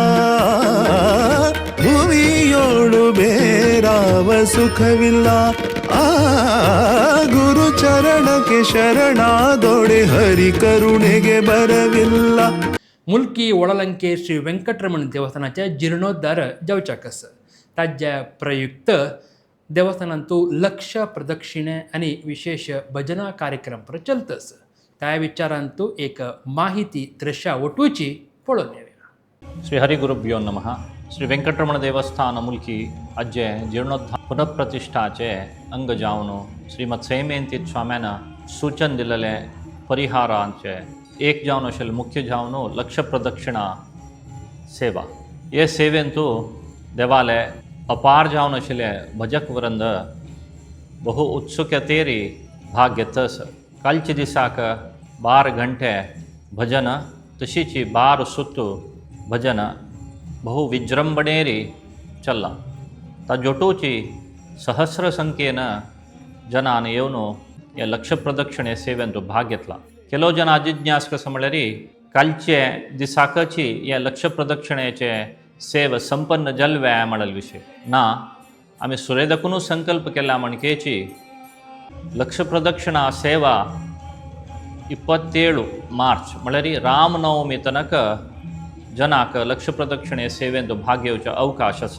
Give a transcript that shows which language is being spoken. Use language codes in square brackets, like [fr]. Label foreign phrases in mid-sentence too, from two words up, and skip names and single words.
[kn] ಭುವಿಯೋಳು ಬೇರಾವ ಸುಖವಿಲ್ಲ ಆ ಗುರು ಚರಣಕ್ಕೆ ಶರಣಾದೊಡೆ ಹರಿ ಕರುಣೆಗೆ ಬರವಿಲ್ಲ. [kok] मुलकी वळलंके श्री व्यंकटरमण देवस्थानाचे जीर्णोद्धार जावच्याक आसा. ताज्या प्रयुक्त देवस्थानांतू लक्ष प्रदक्षिणे आणि विशेष भजना कार्यक्रम प्रचलतस. त्या विचारांतू एक माहिती दृश्या वटूची पळोवन येवया. ಶ್ರೀ ಹರಿಗುರುಭ್ಯೋ ನಮಃ. ಶ್ರೀ ವೆಂಕಟರಮಣ ದೇವಸ್ಥಾನ ಮುಲ್ಕಿ ಅಜ್ಜೆ जीर्णोद्धार पुनःप्रतिष्ठाचे अंग जावन श्रीमद सैमेंतीत स्वाम्यान सूचन दिलेले परिहारांचे एक जावन आशिल्ले मुख्य जावन लक्ष प्रदक्षिणा सेवा. हे सेवेंतू देवाले अपार जावन आशिल्ले भजक वृंद बहु उत्सुकतेरी भाग घेतस. कालच्या दिसाक 12 घंटे भजन तशीच 12 सुत्तू भजन बहु विजृंभणेरी चल्ला. ताजोटूची सहस्र संख्येन जनान येवन हे लक्ष प्रदक्षिणे सेवेंतू भाग घेतला. [kn] ಕೆಲವು ಜನ [kok] ಅಜಿಜ್ಞಾಸಕ समळरी कालचे दिसाकची या लक्ष प्रदक्षिणेचे सेव संपन्न जलव्या म्हणल विषय ना आम्ही सुरेदकून संकल्प केला म्हणकेची लक्ष प्रदक्षिणा सेवा 27 मार्च म्हणल्यारी रामनवमी तनक जनाक लक्ष प्रदक्षिणे सेवेंत भाग घेवचे अवकाश आसा.